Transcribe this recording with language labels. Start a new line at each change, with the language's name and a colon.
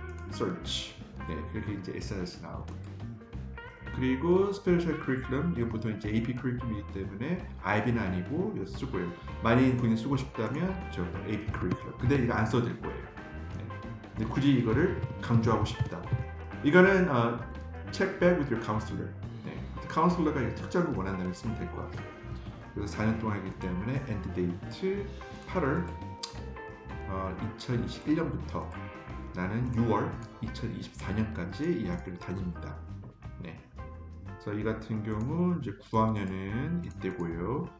Korean: search 네 그렇게 이제 SNS 나오고 그리고 스페셜 커리큘럼 이거 보통 이제 AP 커리큘럼이기 때문에 IB는 아니고 이거 쓰고요. 만약 본인 쓰고 싶다면 저 AP 커리큘럼 근데 이거 안 써도 될 거예요. 네. 근데 굳이 이거를 강조하고 싶다. 이거는
English: check back with your counselor.
Korean: 네. 카운슬러가 특정을 원한다면 쓰면 될 것 같아요. 그래서 4년 동안 하기 때문에 end date 8월 2021년부터 나는 6월 2024년까지 이 학교를 다닙니다. 네. 그래서 이 같은 경우 이제 9학년은 이때고요.